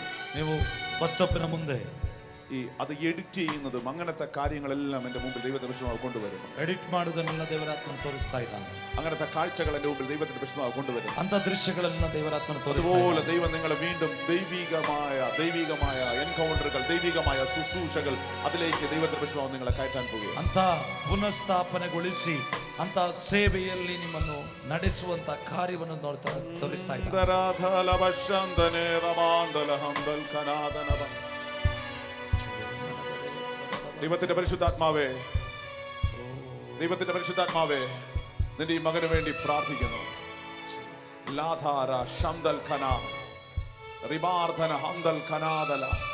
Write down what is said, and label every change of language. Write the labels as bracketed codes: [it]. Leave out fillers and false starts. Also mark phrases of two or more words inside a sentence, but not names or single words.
[kn] ನೀವು ಬಸ್ ಸ್ಟಾಪಿನ ಮುಂದೆ [ml] അത് എഡിറ്റ് ചെയ്യുന്നതും അങ്ങനത്തെ കാര്യങ്ങളെല്ലാം എന്റെ മുമ്പിൽ ദൈവത്തിന്റെ പരിശുദ്ധാത്മാവ് കൊണ്ടുവരുന്നു. [kn] ಎಡಿಟ್ ಮಾಡುವುದನ್ನೆಲ್ಲ ದೇವರಾತ್ಮನ ತೋರಿಸ್ತಾ ಇದ್ದಾನೆ. [ml] അങ്ങനത്തെ കാഴ്ചകൾ എന്റെ മുമ്പിൽ ദൈവത്തിന്റെ പരിശുദ്ധാത്മാവ് കൊണ്ടുവരുന്നു. [kn] ಅಂತ ದೃಶ್ಯಗಳನ್ನ ದೇವರಾತ್ಮನ ತೋರಿಸ್ತಾ [ml] അതുപോലെ ദൈവം നിങ്ങളെ വീണ്ടും ദൈവികമായ എൻകൗണ്ടറുകൾ, ദൈവികമായ ശുശ്രൂഷകൾ, അതിലേക്ക് ദൈവത്തിന്റെ പരിശുദ്ധാത്മാവ് നിങ്ങളെ കയറ്റാൻ പോകുകയാണ്. [kn] ಅಂತ ಪುನಃಸ್ಥಾಪನೆಗೊಳಿಸಿ ಅಂತ ಸೇವೆಯಲ್ಲಿ ನಿಮ್ಮನ್ನು ನಡೆಸುವಂತ ಕಾರ್ಯವನ್ನು ತೋರಿಸ್ತಾ ಇದ್ದಾರೆ. [ml] ദൈവത്തിന്റെ പരിശുദ്ധാത്മാവേ, ദൈവത്തിന്റെ പരിശുദ്ധാത്മാവേ, നിന്റെ ഈ മകന് വേണ്ടി പ്രാർത്ഥിക്കുന്നു. ലാധാര ശംദൽ ഖന റിബാർധന ഹംദൽ ഖനാദല.